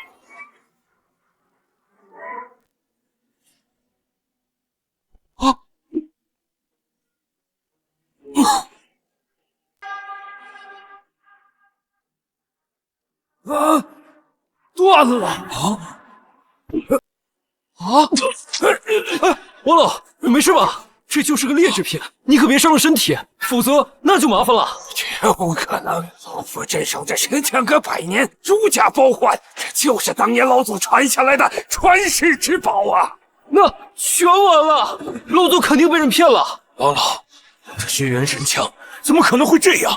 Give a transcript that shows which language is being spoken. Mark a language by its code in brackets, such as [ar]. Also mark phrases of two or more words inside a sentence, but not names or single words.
[zh] 断了！王老，没事吧？这就是个劣质品，你可別傷了身體，否則那就麻煩了。絕無可能！老夫鎮守這神槍閣100年，如假包換，這就是當年老祖傳下來的傳世之寶啊！那全完了，老祖肯定被人騙了。王老，這軒辕神槍怎麼可能會這樣？